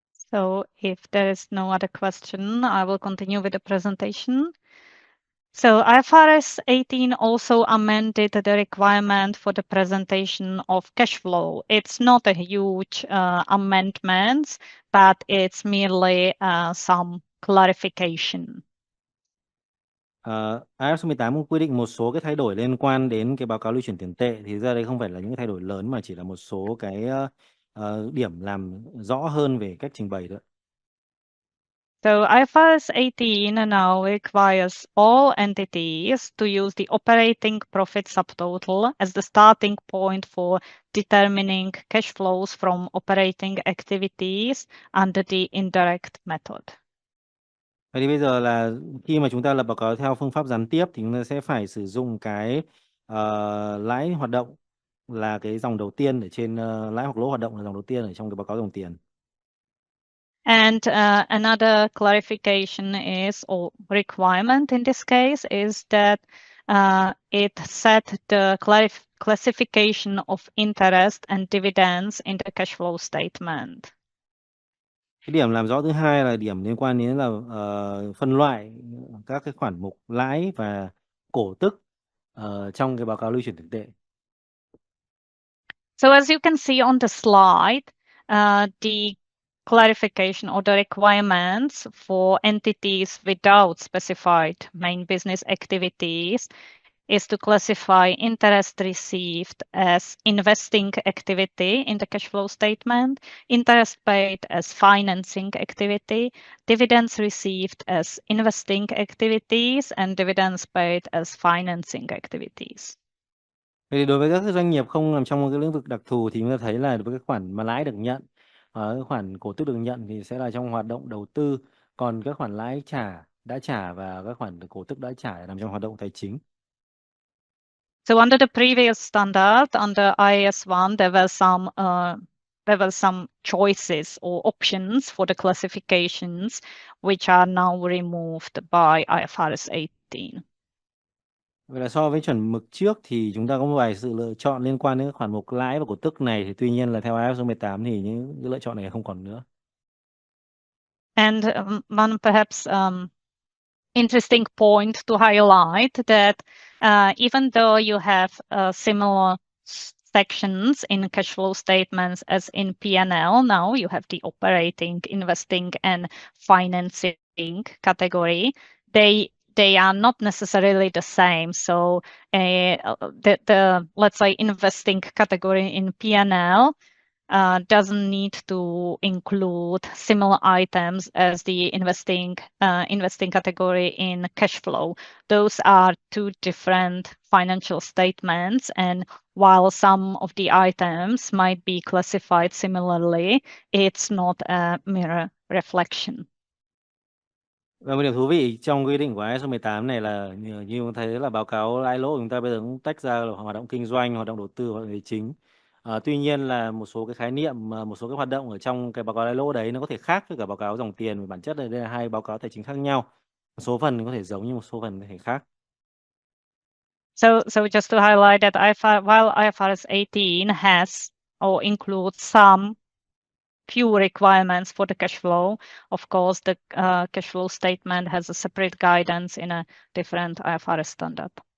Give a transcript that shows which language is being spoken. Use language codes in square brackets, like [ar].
[en] So if there is no other question, I will continue with the presentation. So IFRS 18 also amended the requirement for the presentation of cash flow. It's not a huge amendment, but it's merely some clarification. [vi] IFRS 18 cũng quy định một số cái thay đổi liên quan đến cái báo cáo lưu chuyển tiền tệ, thì ra đây không phải là những cái thay đổi lớn mà chỉ là một số cái điểm làm rõ hơn về cách trình bày thôi. [en] So IFRS 18 now requires all entities to use the operating profit subtotal as the starting point for determining cash flows from operating activities under the indirect method. [vi] Vậy thì bây giờ là khi mà chúng ta lập báo cáo theo phương pháp gián tiếp thì chúng ta sẽ phải sử dụng cái lãi hoạt động là cái dòng đầu tiên ở trên lãi hoặc lỗ hoạt động là dòng đầu tiên ở trong cái báo cáo dòng tiền. [en] And another clarification is, or requirement in this case, is that it set the classification of interest and dividends in the cash flow statement. [vi] Cái điểm làm rõ thứ hai là điểm liên quan đến là phân loại các cái khoản mục lãi và cổ tức trong cái báo cáo lưu chuyển tiền tệ. [en] So as you can see on the slide, the clarification or the requirements for entities without specified main business activities is to classify interest received as investing activity in the cash flow statement, interest paid as financing activity, dividends received as investing activities, and dividends paid as financing activities. [vi] Vậy thì đối với các doanh nghiệp không nằm trong một cái lĩnh vực đặc thù thì chúng ta thấy là đối với cái khoản mà lãi được nhận, cái khoản cổ tức được nhận thì sẽ là trong hoạt động đầu tư, còn các khoản lãi đã trả và các khoản cổ tức đã trả nằm trong hoạt động tài chính. [en] So under the previous standard, under IAS 1, there were some choices or options for the classifications, which are now removed by IFRS 18. [vi] Vậy là so với chuẩn mực trước thì chúng ta có một vài sự lựa chọn liên quan đến các khoản mục lãi và cổ tức này, thì tuy nhiên là theo IAS 18 thì những cái lựa chọn này không còn nữa. [en] And one perhaps interesting point to highlight that even though you have similar sections in cash flow statements as in P&L, now you have the operating, investing, and financing category. They are not necessarily the same. So the let's say investing category in P&L doesn't need to include similar items as the investing category in cash flow. Those are two different financial statements, and while some of the items might be classified similarly, it's not a mirror reflection. [vi] Và một điểm thú vị trong quy định của IAS 18 này là như chúng ta thấy là báo cáo lãi lỗ của chúng ta bây giờ cũng tách ra là hoạt động kinh doanh, hoạt động đầu tư, hoạt động tài chính. Tuy nhiên là một số cái khái niệm, một số cái hoạt động ở trong cái báo cáo lãi lỗ đấy nó có thể khác với cả báo cáo dòng tiền, và bản chất là đây là hai báo cáo tài chính khác nhau. Một số phần có thể giống nhưng một số phần có thể khác. [en] So just to highlight that while IFRS 18 has or includes some few requirements for the cash flow, of course, the cash flow statement has a separate guidance in a different IFRS standard.